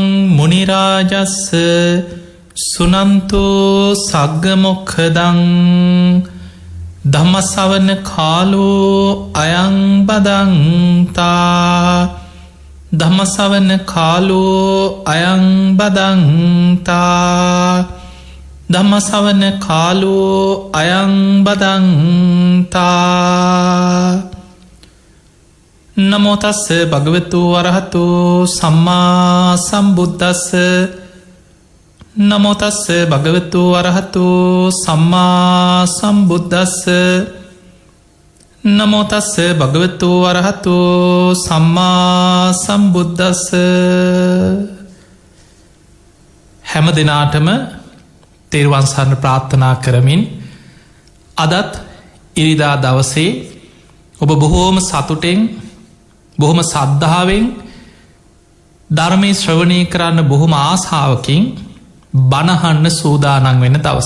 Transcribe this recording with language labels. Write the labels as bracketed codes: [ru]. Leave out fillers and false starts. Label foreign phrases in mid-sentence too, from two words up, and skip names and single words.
[pi] මුනි රාජස්ස සුනන්තු සග්ග මොක්ඛදං ධම්ම ශ්‍රවණ කාලෝ අයං බදන්තා ධම්ම ශ්‍රවණ කාලෝ අයං බදන්තා ධම්ම ශ්‍රවණ කාලෝ අයං බදන්තා. නමෝ තස්ස භගවතු වරහතු සම්මා සම්බුද්දස්ස. නමෝ තස්ස භගවතු වරහතු සම්මා සම්බුද්දස්ස. නමෝ තස්ස භගවතු වරහතු සම්මා සම්බුද්දස්ස. [si] හැම දිනාටම තෙරුවන් සරණ ප්‍රාර්ථනා කරමින් අදත් ඉරිදා දවසේ ඔබ බොහෝම සතුටෙන් බොහොම සද්ධාවෙන් ධර්මය ශ්‍රවණය කරන්න බොහොම ආසාාවකින් බණහන්න සූදානන් වෙන දවස.